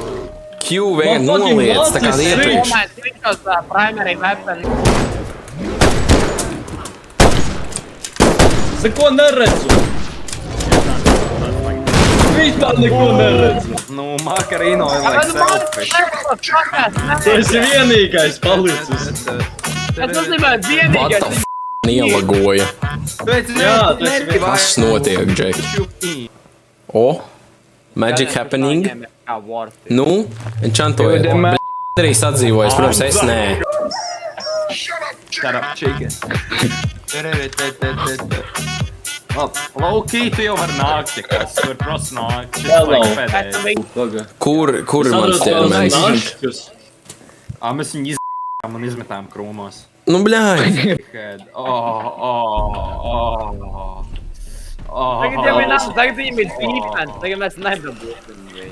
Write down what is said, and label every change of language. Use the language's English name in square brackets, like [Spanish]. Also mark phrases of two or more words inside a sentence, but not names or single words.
[Latvian] Q vien noliec, tā kā iepriekš. Domāju, sliktos [English] primary weapon. [Latvian] Neko neredzu! Vispār neko neredzu! Nu, Makarino ir [English] like selfish. [Latvian] Tu esi vienīgais palicis! Es nozīmē vienīgais. [English] What the f*** ielagoja? [Latvian] Jā, tas ir Kas notiek, Džeki? [English] O? Magic happening? [Latvian] Nu? Enchantojiet. Andrijs atdzīvojas, protams, es nē. [English] Shut up, chicken. Low-key, [Latvian] tu jau var nākt, ja kas. Tu var prost nākt. Šis [English] Hello. [Latvian] like pēdējais. Kur ir mans ķermenis? našķus! Mēs viņu man izmetām krūmos. Nu, bļāj. [English] Head. [Latvian] Tagad jau ir nāc, tagad viņam ir defense, tagad mēs nedabūsim viņu.